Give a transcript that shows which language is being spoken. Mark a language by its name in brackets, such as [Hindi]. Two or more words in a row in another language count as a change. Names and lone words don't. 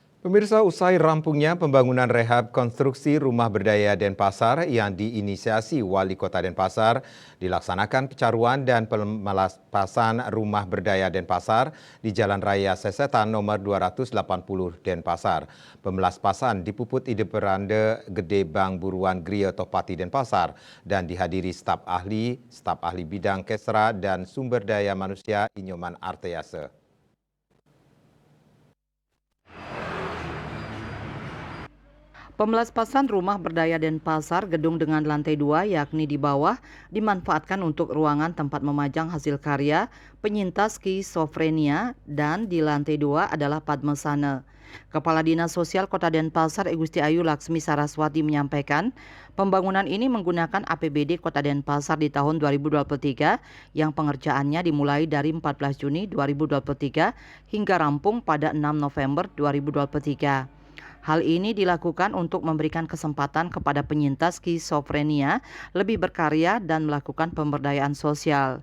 [Indonesian] Pemirsa, usai rampungnya pembangunan rehab konstruksi rumah berdaya Denpasar yang diinisiasi Wali Kota Denpasar, dilaksanakan pecaruan dan pemelapasan rumah berdaya Denpasar di Jalan Raya Sesetan nomor 280 Denpasar. Pemelaspasan dipuput Ide Perande Gede Bang Buruan Gria Topati Denpasar dan dihadiri staf ahli bidang Kesra dan Sumber Daya Manusia Inyoman Arteyase. Pemelaspasan rumah berdaya Denpasar gedung dengan lantai 2 yakni di bawah dimanfaatkan untuk ruangan tempat memajang hasil karya penyintas skizofrenia dan di lantai 2 adalah Padmasana. Kepala Dinas Sosial Kota Denpasar Igusti Ayu Laksmi Saraswati menyampaikan pembangunan ini menggunakan APBD Kota Denpasar di tahun 2023 yang pengerjaannya dimulai dari 14 Juni 2023 hingga rampung pada 6 November 2023. Hal ini dilakukan untuk memberikan kesempatan kepada penyintas skizofrenia lebih berkarya dan melakukan pemberdayaan sosial.